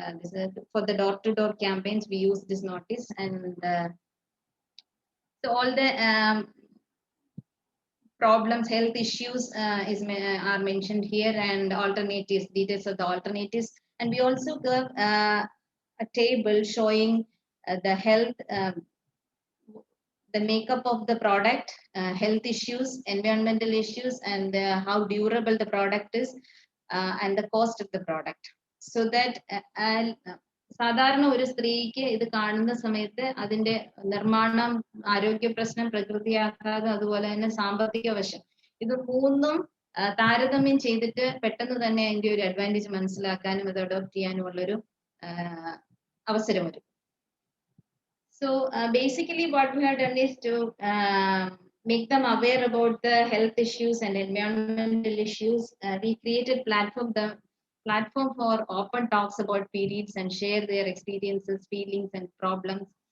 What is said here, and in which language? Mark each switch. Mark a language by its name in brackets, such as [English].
[English] This is for the door-to-door campaigns. We use this notice, and so all the problems, health issues are mentioned here, and alternatives, details of the alternatives. And we also gave a table showing the health the makeup of the product, health issues, environmental issues, and how durable the product is, and the cost of the product. [Malayalam] So that സാധാരണ ഒരു സ്ത്രീക്ക് ഇത് കാണുന്ന സമയത്ത് അതിന്റെ നിർമ്മാണം, ആരോഗ്യ പ്രശ്നം, പ്രകൃതി ആഘാതം, അതുപോലെ തന്നെ സാമ്പത്തിക വശം, ഇത് മൂന്നും താരതമ്യം ചെയ്തിട്ട് പെട്ടെന്ന് തന്നെ അതിന്റെ ഒരു അഡ്വാൻറ്റേജ് മനസ്സിലാക്കാനും അത് അഡോപ്റ്റ് ചെയ്യാനുമുള്ളൊരു അവസരം വരും. [English] So basically what we have done is to make them aware about the health issues and environmental issues. We created platform for open talks about periods and share their experiences, feelings, and problems.